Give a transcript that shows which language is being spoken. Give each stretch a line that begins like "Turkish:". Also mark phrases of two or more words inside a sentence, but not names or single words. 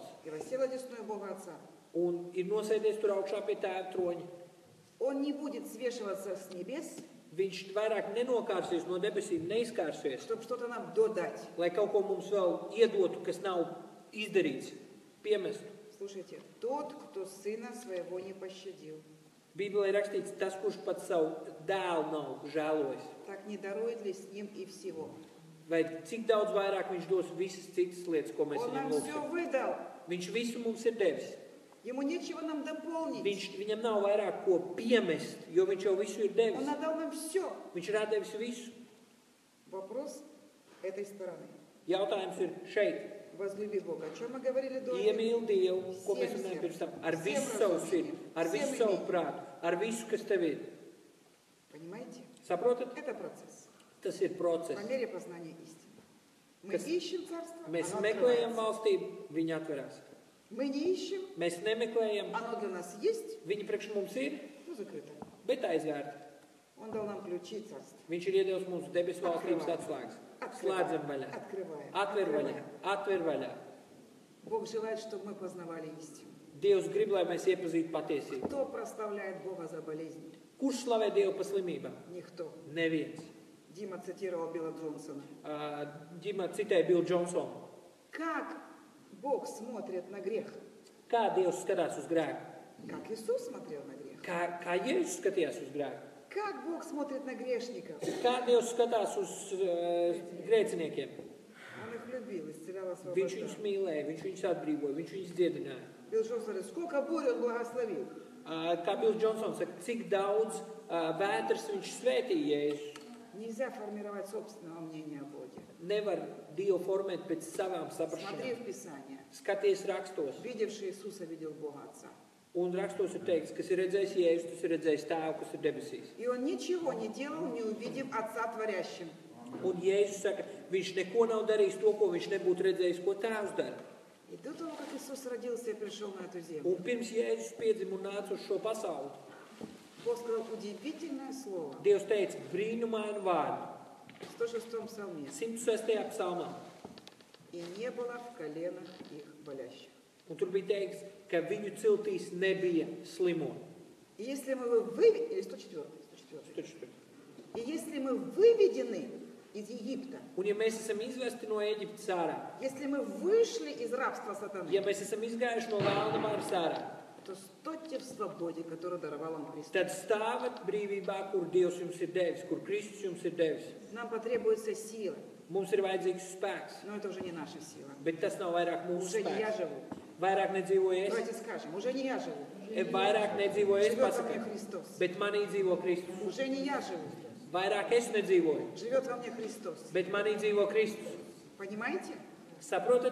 Russian: и воссел одесную Бога Отца,
Latvian: un ir nosēdies tur augšā pie tēva troņa,
Russian: Он не будет свешиваться с небес,
Latvian: viņš vairāk nenokārsies no debesīm, neizkārsies,
Russian: чтобы что-то нам додать.
Latvian: lai kaut ko mums vēl iedotu, kas nav izdarīts, piemestu.
Russian: Слушайте, тот, кто Сына Своего не пощадил,
Latvian: Bībelē ir rakstīts, tas, kurš pat savu dēlu nav žēlojis.
Russian: так не дарует ли с Ним и всего?
Latvian: Vai cik daudz vairāk viņš dos visas citas lietas, ko mēs
Russian: Он
Latvian: viņam
Russian: нам все
Latvian: lūgsim.
Russian: выдал.
Latvian: Viņš visu mums ir devis.
Russian: Ему нечего нам дополнить.
Latvian: Viņam nav vairāk ko piemest, jo viņš jau visu ir devis.
Russian: Он отдал нам все.
Latvian: Viņš ir atdevis visu.
Russian: Вопрос этой стороны.
Latvian: Jautājums ir šeit.
Russian: Возлюби Бога. О чем мы говорили до этого?
Latvian: Iemīli Dievu, ko mēs runājam pirms tam, ar visu savu sirdi, ar visu savu prātu, ar visu, kas tev ir.
Russian: Понимаете?
Latvian: Saprotat?
Russian: Это процесс.
Latvian: Tas ir process.
Russian: По мере познания истины. Мы
Latvian: Kas-
Russian: ищем Царство,
Latvian: Mēs
Russian: оно
Latvian: meklējam
Russian: открывается.
Latvian: valstību, viņa atverās.
Russian: Мы не ищем,
Latvian: Mēs nemeklējam,
Russian: оно для нас есть,
Latvian: viņa priekš mums ir,
Russian: но закрыто.
Latvian: bet aizvērta.
Russian: Он дал нам ключи Царства.
Latvian: Viņš ir iedevis mums debesu valstības atslēgas. Slēdzam vaļā.
Russian: Открываем.
Latvian: Atver vaļā. Atver vaļā.
Russian: Бог желает, чтобы мы познавали истину.
Latvian: Dievs grib, lai mēs iepazītu patiesību.
Russian: Кто прославляет Бога за болезни?
Latvian: Kurš slavē Dievu pa slimībām?
Russian: Никто.
Latvian: Neviens.
Russian: Дима цитировал Билла Джонсона.
Latvian: Ģimā citēja Billu Johnsonu.
Russian: Как Бог смотрит на грех?
Latvian: Kā Dievs skatās uz grēku?
Russian: Как Иисус смотрел на грех?
Latvian: Kā Jēzus skatījās uz grēku?
Russian: Как Бог смотрит на грешников?
Latvian: Kā Dievs skatās uz grēciniekiem?
Russian: Он их любил, исцелял,
Latvian: Viņš viņus
Russian: освобождал.
Latvian: mīlēja, viņš viņus atbrīvoja, viņš viņus dziedināja.
Russian: Билл Джонсон говорит, сколько бурь он благословил.
Latvian: Kā Bills Johnsons saka, cik daudz vētras viņš svētīja Jēzus.
Russian: Nельзя формировать собственного мнения о Боге.
Latvian: Nevar Dievu formēt pēc savām
Russian: Смотри
Latvian: saprašanām.
Russian: в Писание.
Latvian: Skaties rakstos.
Russian: Видевший Иисуса видел Бога Отца.
Latvian: Un rakstos ir teikts, kas ir redzējis Jēzus, tas ir redzējis tēvu, kas ir debesīs.
Russian: И он ничего не делал, не увидев Отца творящим.
Latvian: Un Jēzus saka, viņš neko nav darījis to, ko viņš nebūtu redzējis, ko tēvs dara.
Russian: И до того, как Иисус родился и пришел на эту землю,
Latvian: Un pirms Jēzus piedzima un nāca uz šo pasauli,
Russian: Бог сказал удивительное слово.
Latvian: Dievs teica brīnumainu vārdu.
Russian: В 106 псалме.
Latvian: 106. psalmā.
Russian: И не было в коленах их болящих.
Latvian: Un tur bija teikts, ka viņu ciltīs nebija slimo.
Russian: И если мы выведены, или 104, 104.
Latvian: Taču-
Russian: И если мы выведены из Египта,
Latvian: Un ja mēs esam izvesti no Eģiptes ārā,
Russian: если мы вышли из рабства сатаны,
Latvian: ja mēs esam izgājuši no vēlna varas ārā,
Russian: то стойте в свободе, которую даровал вам Христос.
Latvian: tad stāvat brīvībā, kur Dievs jums ir devis, kur Kristus jums ir devis.
Russian: Нам потребуется сила,
Latvian: Mums ir vajadzīgs spēks,
Russian: но это уже не наша сила.
Latvian: bet tas nav vairāk mūsu
Russian: Уже не я
Latvian: spēks.
Russian: живу,
Latvian: Vairāk nedzīvoju es.
Russian: Давайте скажем, уже не я живу.
Latvian: Vairāk nedzīvoju es,
Russian: Живет во мне
Latvian: pasakām.
Russian: Христос.
Latvian: Bet manī dzīvo Kristus.
Russian: Уже не я живу.
Latvian: Vairāk es nedzīvoju.
Russian: Живет во мне Христос.
Latvian: Bet manī dzīvo Kristus.
Russian: Понимаете?
Latvian: Saprotat?